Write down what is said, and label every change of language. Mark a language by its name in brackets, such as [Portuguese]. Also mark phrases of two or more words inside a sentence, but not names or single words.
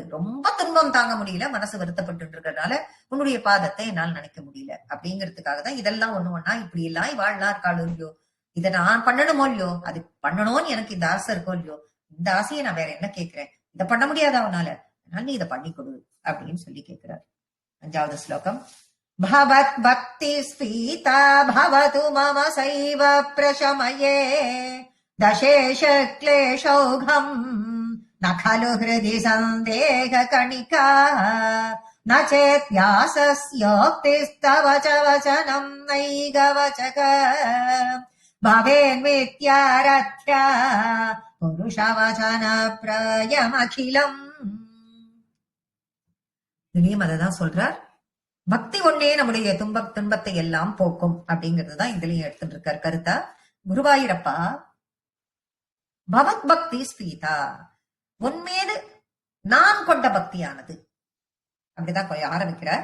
[Tamil] ரொம்ப துன்பம் தாங்க முடியல, மனசு வருத்தப்பட்டு இருக்கிறதுனால உன்னுடைய பாதத்தை என்னால் நினைக்க முடியல அப்படிங்கிறதுக்காக தான் இதெல்லாம் ஒண்ணா இப்படி எல்லாம் வாழ்நாள் இருக்காளோ இல்லையோ, இதை நான் பண்ணணுமோ இல்லையோ, அது பண்ணணும்னு எனக்கு இந்த ஆசை இருக்கோ இல்லையோ, இந்த ஆசையை நான் வேற என்ன கேட்கிறேன், இதை பண்ண முடியாதா அவனால, அதனால நீ இதை பண்ணி கொடு அப்படின்னு சொல்லி கேட்கிறார். [Sanskrit] 5வது ஸ்லோகம். பவத் பக்தி ஸ்பீதா பவது மம சைவ பிரசமயே தசேஷ க்லேஷௌகம் न खलु हृदि सन्देह कणिका न चेत् व्यासस्योक्तिस्तव च वचनम् नैगवचक भवेन्मित्यारथ्या पुरुषवचन प्रयमखिलम्. [Tamil] இனியும் அததான் சொல்றார். பக்தி ஒன்னே நம்முடைய துன்பத்தை எல்லாம் போக்கும் அப்படிங்கறதுதான் இதுலயும் எடுத்துட்டு இருக்கார் கருத்தா. குருவாயூரப்பா, [Sanskrit] பவத் பக்தி ஸ்பீதா, [Tamil] உன்மீது நான் கொண்ட பக்தியானது அப்படிதான் ஆரம்பிக்கிறார்.